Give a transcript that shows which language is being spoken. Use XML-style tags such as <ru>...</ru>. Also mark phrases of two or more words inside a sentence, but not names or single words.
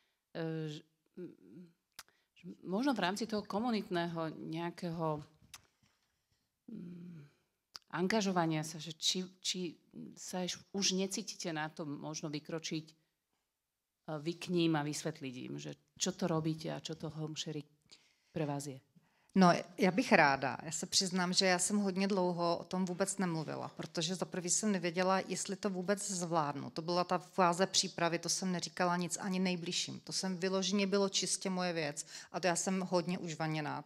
<sk>Možno v rámci toho komunitného nejakého angažovania sa, že či sa už necítite na to možno vykročiť vy k ním a vysvetliť im, že čo to robíte a čo to</sk> <en>home sharing</en> <sk>pre vás je.</sk> <cs>No, já bych ráda. Já se přiznám, že já jsem hodně dlouho o tom vůbec nemluvila, protože za prvý jsem nevěděla, jestli to vůbec zvládnu. To byla ta fáze přípravy, to jsem neříkala nic ani nejbližším. To jsem vyloženě bylo čistě moje věc a to já jsem hodně užvaněná.</cs>